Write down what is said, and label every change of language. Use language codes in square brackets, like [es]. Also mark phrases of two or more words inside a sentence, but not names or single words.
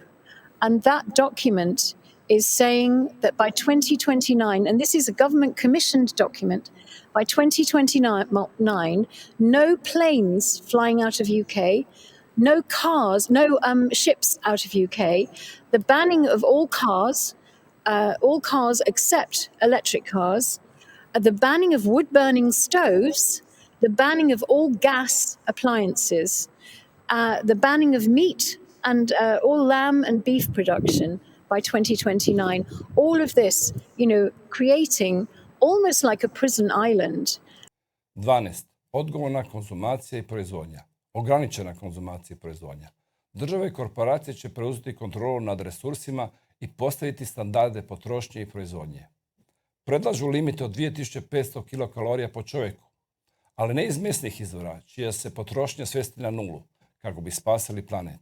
[en] And that document is saying that by 2029, and this is a government commissioned document, by 2029, no planes flying out of UK, no cars, no ships out of UK, the banning of all cars except electric cars, the banning of wood-burning stoves, the banning of all gas appliances. the banning of meat and all lamb and beef production by 2029. All of this, creating almost like a prison island. [hr] 12. Odgovorna konzumacija i proizvodnja. Ograničena konzumacija i proizvodnja. Države i korporacije će preuzeti kontrolu nad resursima i postaviti standarde potrošnje i proizvodnje. Predlažu limite od 2500 kilokalorija po čovjeku, ali ne iz mesnih izvora, čija se potrošnja svesti na nulu, kako bi spasili planet.